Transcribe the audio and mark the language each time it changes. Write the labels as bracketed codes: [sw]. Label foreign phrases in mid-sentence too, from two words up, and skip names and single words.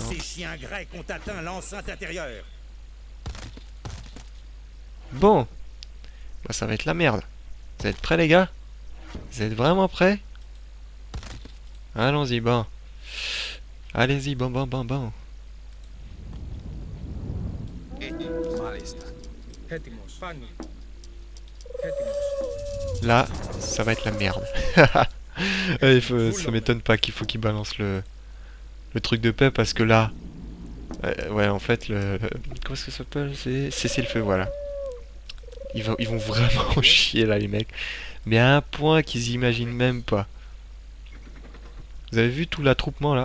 [fr] Ces chiens grecs ont atteint l'enceinte intérieure. Bon. Bah ça va être la merde. Vous êtes prêts, les gars? Vous êtes vraiment prêts? Allons-y, bon. Allez-y, bon, bon, bon, bon. [el] Έτοιμος. Πάνω. Έτοιμος. [fr] Là, ça va être la merde. Ça m'étonne pas qu'il faut qu'il balance le truc de paix parce que là... ouais, en fait, comment est-ce que ça s'appelle? C'est cessez-le-feu, voilà. Ils vont vraiment chier là, les mecs. Mais à un point qu'ils imaginent même pas. Vous avez vu tout l'attroupement là?